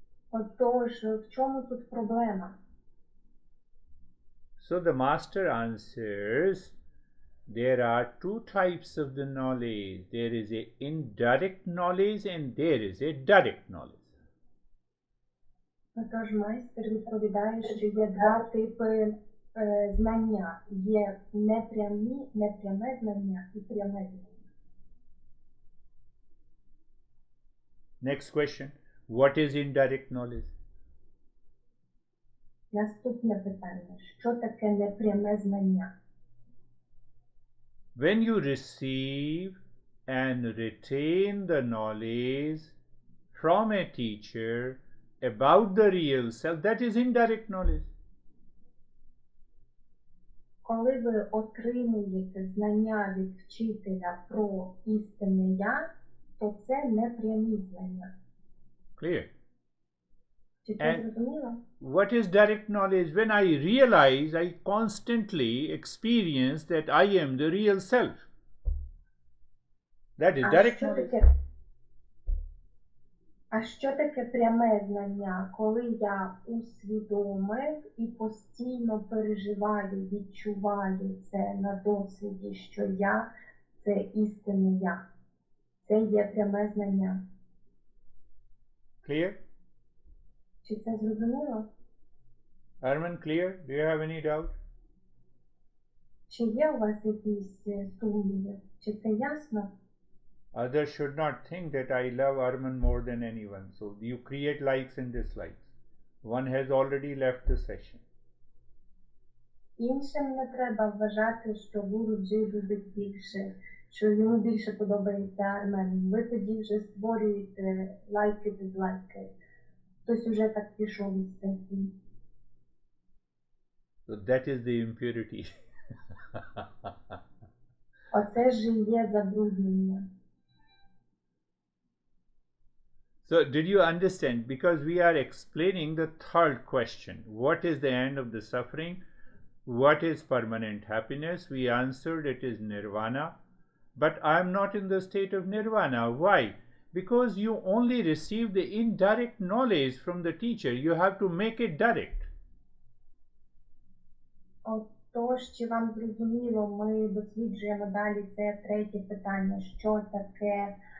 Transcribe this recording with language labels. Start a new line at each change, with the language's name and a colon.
Ukrainian: Отож, в чому тут проблема?
English: So the master answers, there are two types of the knowledge. There is a indirect knowledge and there is a direct knowledge.
Ukrainian: Отож, майстер відповідає, що є два типи знання. Є непряме знання і пряме знання.
English: Next question, what is indirect knowledge?
Ukrainian: Наступне питання. Що таке непряме знання?
English: When you receive and retain the knowledge from a teacher about the real self, that is indirect knowledge.
Ukrainian: Коли ви отримуєте знання від вчителя про істинне я, то це непрямі знання.
English: Clear?
Ukrainian: Чи це зрозуміло?
English: What is direct knowledge? When I realize, I constantly experience that I am the real self. That is direct knowledge.
Ukrainian: А що таке пряме знання? Коли я усвідомив і постійно переживаю, відчуваю це на досвіді, що я – це істинне я. Це є пряме знання.
English: Clear?
Ukrainian: Чи це зрозуміло?
English: Arman, clear? Do you have any doubt?
Ukrainian: Чи є у вас якісь сумніви? Чи це ясно?
English: Others should not think that I love Arman more than anyone. So you create likes and dislikes. One has already left the session.
Ukrainian: Іншим не треба вважати, що Гуру-джі любить більше, що йому більше подобається Армен. Ви тоді вже створюєте лайки-дизлайки. Хтось уже так пішов із сесії.
English: So that is the impurity.
Ukrainian: Оце ж і є забруднення.
English: So did you understand? Because we are explaining the third question. What is the end of the suffering? What is permanent happiness? We answered it is nirvana. But I am not in the state of nirvana. Why? Because you only receive the indirect knowledge from the teacher. You have to make it direct.
Ukrainian: Отож, чи вам зрозуміло, ми досліджуємо далі це третє питання. Що таке